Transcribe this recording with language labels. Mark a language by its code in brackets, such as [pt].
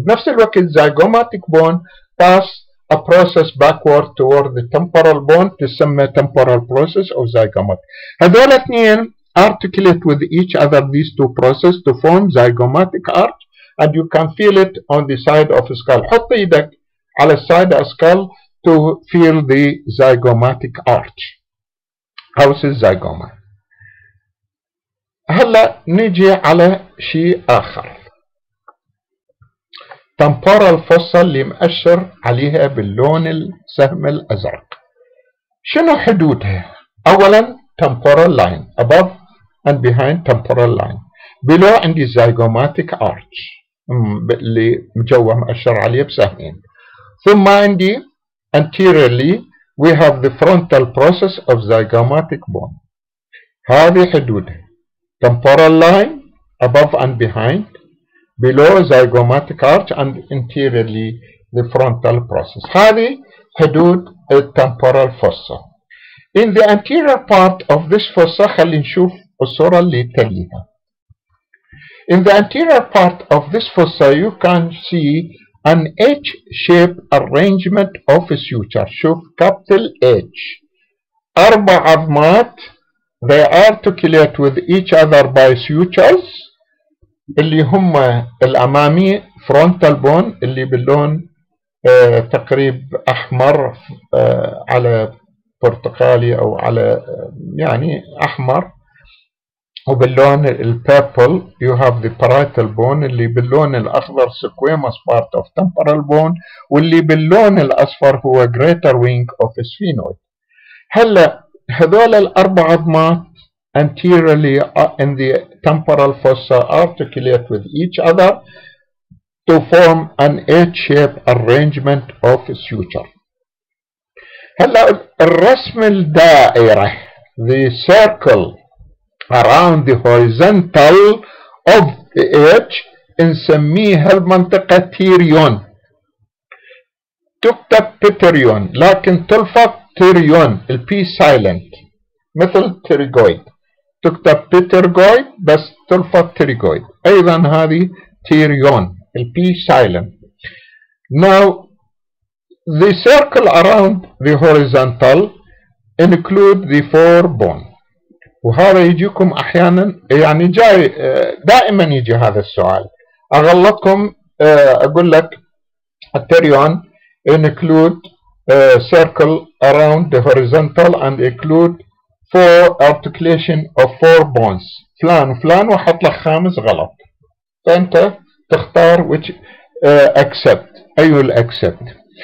[ar] بنفس الوقت [en] zygomatic bone pass a process backward toward the temporal bone [ar] تسمى [en] temporal process أو zygomatic. [ar] هذول اثنين [en] articulate with each other, these two processes, to form zygomatic arch, and you can feel it on the side of the skull. [ar] حط ايدك على السايد [en] of skull to feel the zygomatic arch. [ar] house الزيغوما. هلا نيجي على شيء آخر، temporal fossa اللي مأشر عليها باللون السهم الأزرق. شنو حدودها؟ أولا [en] temporal line above and behind temporal line. below [ar] عندي zygomatic arch اللي مجوه مأشر عليه بسهمين. ثم عندي [en] anteriorly we have the frontal process of zygomatic bone. [ar] هذه حدودها [en] temporal line above and behind, below zygomatic arch, and anteriorly the frontal process. [ar] هذه حدود temporal fossa. [en] In the anterior part of this fossa [ar] خلينا نشوف الصورة اللي تليها. [en] In the anterior part of this fossa you can see an H-shaped arrangement of a suture. [ar] شوف capital H. 4 عظمات [en] they articulate with each other by sutures [ar] اللي هم الأمامي frontal bone اللي باللون تقريب أحمر على برتقالي أو على يعني أحمر، وباللون البيربل [en] you have the parietal bone [ar] اللي باللون الأخضر squamous part of temporal bone، واللي باللون الأصفر هو greater wing of sphenoid. هلا هذول الأربع عظمات [en] anteriorly in the temporal fossa articulate with each other to form an H-shaped arrangement of suture. [ar] هلا الرسم الدائرة [en] the circle around the horizontal of the H [ar] نسميها المنطقة تيريون. تكتب بيتريون لكن تلفظ تيريون، البي سايلنت مثل تيريغويد، تكتب بيترغويد بس تلفظ تيريغويد. ايضا هذه تيريون البي سايلنت. Now the circle around the horizontal include the four bone. وهذا يجيكم احيانا يعني جاي دائما يجي هذا السؤال. اغلطكم اقول لك التيريون [en] include circle around the horizontal [ar] and [en] include four articulation of four bones [ar] فلان وفلان وحط لك خامس غلط، فانت تختار [en] which accept [ar] ايو الاكسبت.